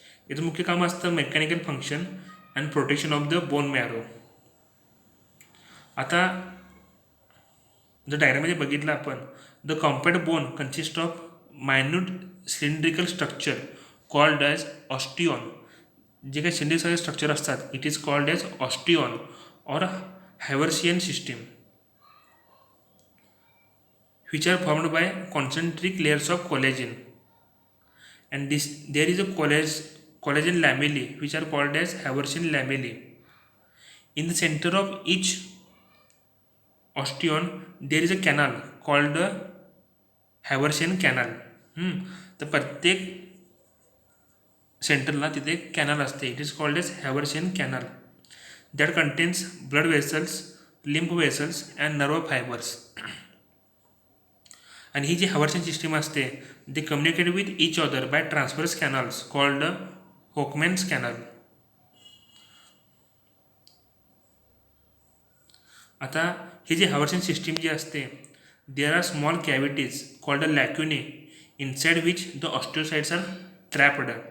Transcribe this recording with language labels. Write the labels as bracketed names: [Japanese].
[Marathi] याचं मुख्य काम असतं [English] Mechanical function and protection of the bone marrow. [Marathi] आता जर डायग्राममध्ये बघितलं आपण, [English] The compact bone consist of minute cylindrical structure called as osteon. [Marathi] जे काही सिलेंड्रिकल स्ट्रक्चर असतात [English] It is called as osteon or Haversian system, which are formed by concentric layers of collagen, and there is a collagen lamellae which are called as Haversian lamellae. In the center of each osteon there is a canal called the Haversian canal. [Marathi] तर प्रत्येक सेंटरला तिथे canal असते. [English] It is called as Haversian canal that contains blood vessels, lymph vessels and nerve fibers. [Marathi] आणि ही जी हायवर्सियन system असते [English] They communicate with each other by transverse canals called Volkmann's canal. [Marathi] आता ही जी हायवर्सियन system जी असते [English] There are small cavities called a lacunae inside which the osteocytes are trapped.